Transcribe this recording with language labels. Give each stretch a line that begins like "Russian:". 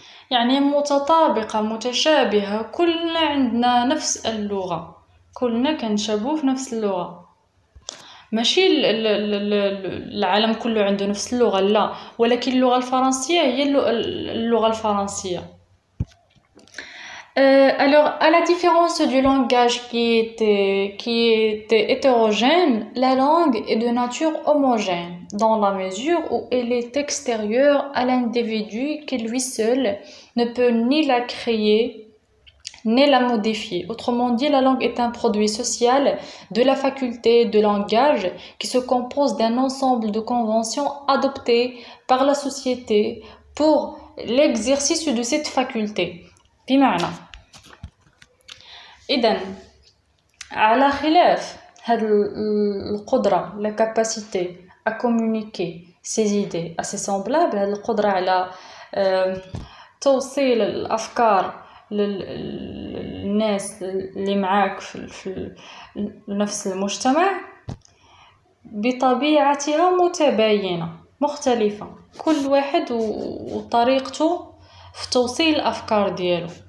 Arabic: يعني متطابقة متشابهة كلنا عندنا نفس اللغة كلنا كنشابهو في نفس اللغة ماشي العالم كله عنده نفس اللغة لا ولكن اللغة الفرنسية هي اللغة الفرنسية.
French: Alors à la différence du langage qui était hétérogène, la langue est de nature homogène dans la mesure où elle est extérieure à l'individu qui lui seul ne peut ni la créer ni la modifier. Autrement dit, la langue est un produit social de la faculté de langage qui se compose d'un ensemble de conventions adoptées par la société pour l'exercice de cette faculté.
Arabic: بمعنى إذن على خلاف هذه القدرة
French: la capacité à communiquer ses idées à ses semblables
Arabic: هذه القدرة على توصيل الأفكار للناس اللي معاك في نفس المجتمع بطبيعتها متباينة مختلفة كل واحد وطريقته في توصيل الأفكار ديالو.